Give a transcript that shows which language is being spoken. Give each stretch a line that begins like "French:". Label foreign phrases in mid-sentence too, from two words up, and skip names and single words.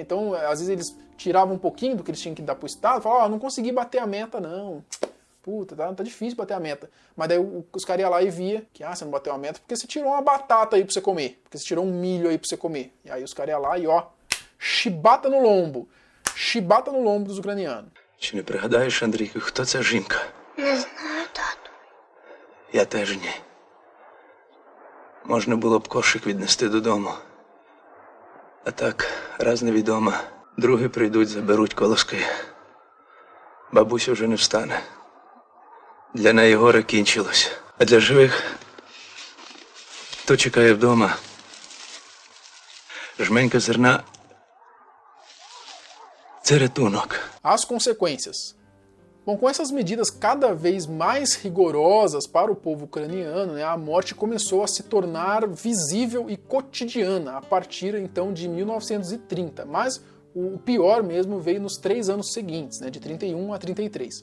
Portuguese: Então, às vezes eles tiravam um pouquinho do que eles tinham que dar pro Estado, falavam, não consegui bater a meta não, puta, tá difícil bater a meta. Mas daí os caras iam lá e via que, você não bateu a meta porque você tirou uma batata aí pra você comer, porque você tirou um milho aí pra você comer. E aí os caras iam lá e chibata no lombo dos ucranianos.
Ukrainian: Чи не пригадаєш, Андрійку, хто ця жінка? Не знаю, тату. Я теж ні. Можна було б кошик віднести додому. А так, раз невідома, другі прийдуть, заберуть колоски. Бабуся вже не встане. Для неї горе кінчилось. А для живих, хто чекає вдома, жменька зерна – це рятунок.
Portuguese: As consequências. Bom, com essas medidas cada vez mais rigorosas para o povo ucraniano, né, a morte começou a se tornar visível e cotidiana a partir então de 1930, mas o pior mesmo veio nos 3 anos seguintes, né, de 31 a 33.